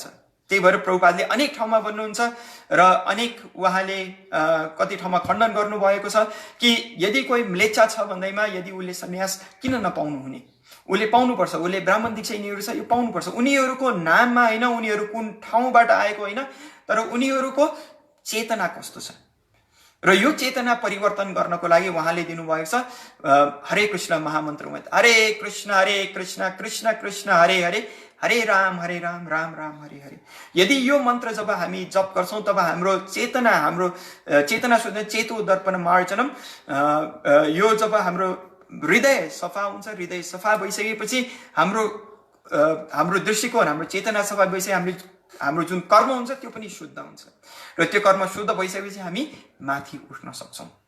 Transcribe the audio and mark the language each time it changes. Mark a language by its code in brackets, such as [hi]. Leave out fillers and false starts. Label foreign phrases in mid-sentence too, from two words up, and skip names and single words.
[ne] त्यही भएर प्रभुपादले अनेक ठाउँमा भन्नुहुन्छ र अनेक उहाँले कति ठाउँमा खण्डन गर्नुभएको छ कि यदि कोही म्लेच्छा छ भन्दैमा यदि उसले सन्यास किन नपाउनु हुने, उसले पाउनुपर्छ, उसले ब्राह्मण दीक्षा यिनीहरू छ यो पाउनुपर्छ। उनीहरूको नाममा होइन, उनीहरू कुन ठाउँबाट आएको होइन, तर उनीहरूको चेतना कस्तो छ र यो चेतना परिवर्तन गर्नको लागि उहाँले दिनुभएको छ हरे कृष्ण महामन्त्रमा, हरे कृष्ण कृष्ण कृष्ण हरे हरे, हरे राम राम राम हरे हरे। यदि यो मन्त्र जब हामी जप गर्छौँ तब हाम्रो चेतना शुद्ध [sa] चेतो दर्पण मार्जनम, [ne] यो जब हाम्रो हृदय सफा हुन्छ, हृदय सफा भइसकेपछि हाम्रो दृष्टिकोण, हाम्रो चेतना सफा भइसके हाम्रो जुन कर्म हुन्छ त्यो पनि शुद्ध हुन्छ र त्यो कर्म शुद्ध भइसकेपछि हामी माथि उठ्न सक्छौँ।